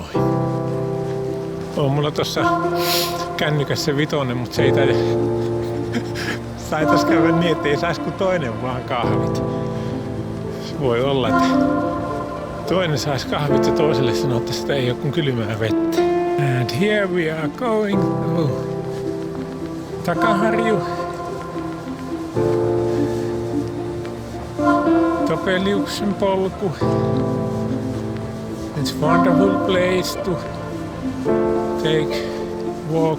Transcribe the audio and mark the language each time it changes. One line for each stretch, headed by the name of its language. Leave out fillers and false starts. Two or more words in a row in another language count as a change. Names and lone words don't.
Finnish: On mulla tossa kännykässä 5, mutta se ei taitais käydä niin, ettei sais kuin toinen vaan kahvit. Voi olla, että toinen sais kahvit ja toiselle sanoo, että sitä ei ole kuin kylmää vettä.
English: And here we are going to Punkaharju Topeliuksen Polku. It's a wonderful place to take walk.